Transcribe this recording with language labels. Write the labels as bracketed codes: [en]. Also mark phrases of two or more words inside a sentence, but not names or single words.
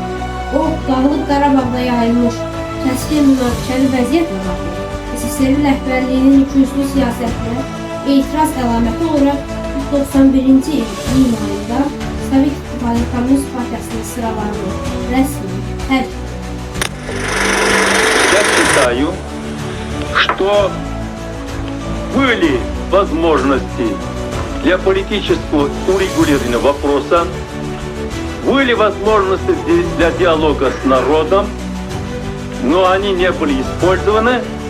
[az] O, Dağlıq Qarabağda yayılmış kəskin münaqişəli vəziyyətlə bağlı SSR rəhbərliyinin ikiüzlü siyasətinə etiraz əlaməti olaraq 91-ci il iyun ayında Sovet İttifaqı Komünist Partiyasının sıralarını rəsmi tərk etdi. [ru] Я считаю, что были возможности для политического урегулирования вопроса, были возможности для диалога с народом, но они не были использованы.